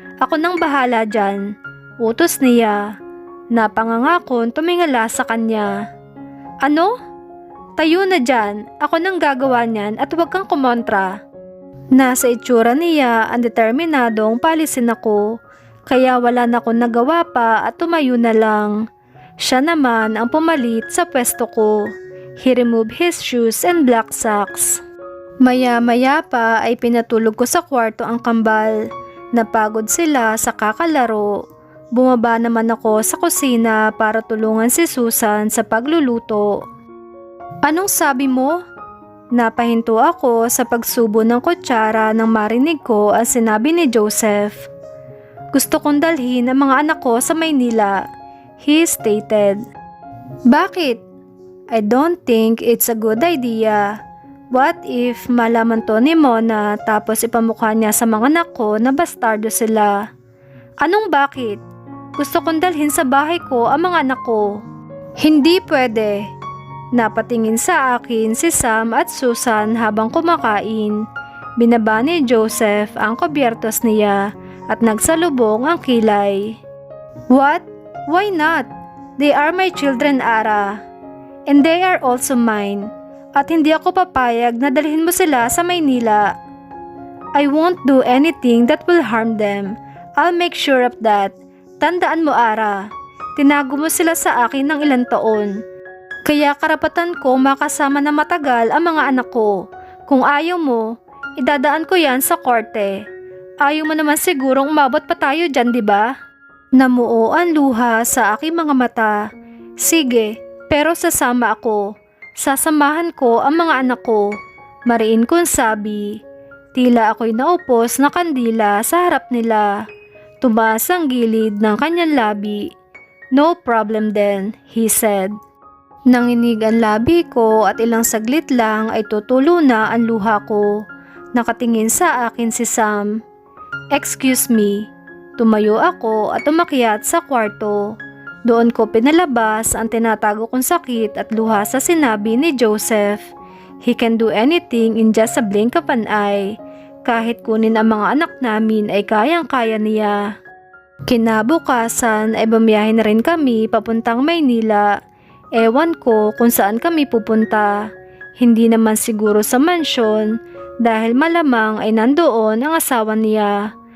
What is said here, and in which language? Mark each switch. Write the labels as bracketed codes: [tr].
[tl] Ako nang bahala dyan. Utos niya. Napangangakon tumingala sa kanya. Ano? Tayo na dyan. Ako nang gagawa niyan at huwag kang kumontra. Nasa itsura niya ang determinadong palisin ako. Kaya wala na akong nagawa pa at tumayo na lang. Siya naman ang pumalit sa pwesto ko. [en] He removed his shoes and black socks. [tl] Maya-maya pa ay pinatulog ko sa kwarto ang kambal. Napagod sila sa kakalaro. Bumaba naman ako sa kusina para tulungan si Susan sa pagluluto. Anong sabi mo? Napahinto ako sa pagsubo ng kutsara nang marinig ko ang sinabi ni Joseph. Gusto kong dalhin ang mga anak ko sa Maynila, [en] he stated. [tl] Bakit? [en] I don't think it's a good idea. What if [tl] malaman to ni Mona tapos ipamukha niya sa mga anak ko na bastardo sila? Anong bakit? Gusto kong dalhin sa bahay ko ang mga anak ko. Hindi pwede. Napatingin sa akin si Sam at Susan habang kumakain. Binaba ni Joseph ang kubyertos niya at nagsalubong ang kilay. [en] What? Why not? They are my children, Ara. And they are also mine. [tl] At hindi ako papayag na dalhin mo sila sa Maynila. [en] I won't do anything that will harm them. I'll make sure of that. [tl] Tandaan mo, [en] Ara. [tl] Tinago mo sila sa akin ng ilang taon. Kaya karapatan ko makasama na matagal ang mga anak ko. Kung ayaw mo, idadaan ko yan sa korte. Ayaw mo naman sigurong umabot pa tayo dyan, di ba? Namuo ang luha sa aking mga mata. Sige, pero sasama ako. Sasamahan ko ang mga anak ko. Mariin kong sabi. Tila ako'y naupos na kandila sa harap nila. Tumaas ang gilid ng kanyang labi. [en] No problem then, he said. [tl] Nanginig ang labi ko at ilang saglit lang ay tutulo na ang luha ko. Nakatingin sa akin si Sam. [en] Excuse me. [tl] Tumayo ako at umakyat sa kwarto. Doon ko pinalabas ang tinatago kong sakit at luha sa sinabi ni Joseph. [en] He can do anything in just a blink of an eye. [tl] Kahit kunin ang mga anak namin ay kayang-kaya niya. Kinabukasan ay bumiyahe na rin kami papuntang Maynila. Ewan ko kung saan kami pupunta. Hindi naman siguro sa mansyon dahil malamang ay nandoon ang asawa niya.